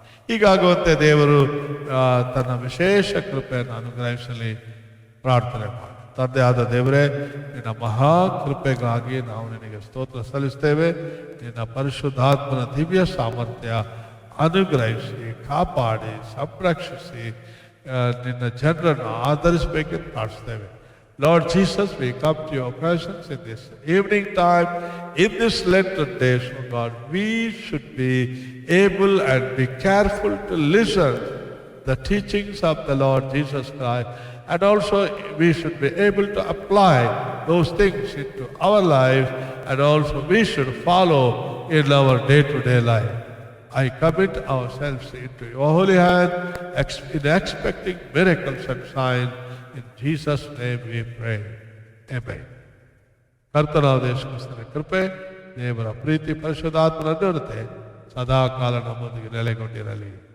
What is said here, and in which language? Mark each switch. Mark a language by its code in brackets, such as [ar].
[kn] ಹೀಗಾಗುವಂತೆ ದೇವರು ತನ್ನ ವಿಶೇಷ ಕೃಪೆಯನ್ನು ಅನುಗ್ರಹಿಸಲಿ ಪ್ರಾರ್ಥನೆ ಮಾಡಿ. ತಂದೆ ಆದ ದೇವರೇ, ನಿನ್ನ ಮಹಾ ಕೃಪೆಗಾಗಿ ನಾವು ನಿನಗೆ ಸ್ತೋತ್ರ ಸಲ್ಲಿಸ್ತೇವೆ. ನಿನ್ನ ಪರಿಶುದ್ಧಾತ್ಮನ ದಿವ್ಯ ಸಾಮರ್ಥ್ಯ ಅನುಗ್ರಹಿಸಿ, ಕಾಪಾಡಿ, ಸಂರಕ್ಷಿಸಿ ನಿನ್ನ ಜನರನ್ನು ಆಧರಿಸಬೇಕೆಂದು ಪ್ರಾರ್ಥಿಸ್ತೇವೆ. [en] Lord Jesus, we come to your presence in this evening time, in this Lenten days, oh God. We should be able and be careful to listen the teachings of the Lord Jesus Christ, and also we should be able to apply those things into our life, and also we should follow in our day-to-day life. I commit ourselves into your holy hand, in expecting miracles and signs. In Jesus' name we pray. Amen. [kn] ಕರ್ತನಾದ ಯೇಸು ಕ್ರಿಸ್ತನ ಕೃಪೆ, ದೇವರ ಪ್ರೀತಿ, ಪರಿಶುದ್ಧಾತ್ಮನ ಅನ್ಯೋನ್ಯತೆ ಸದಾಕಾಲ ನಮ್ಮೊಂದಿಗೆ ನೆಲೆಗೊಂಡಿರಲಿ.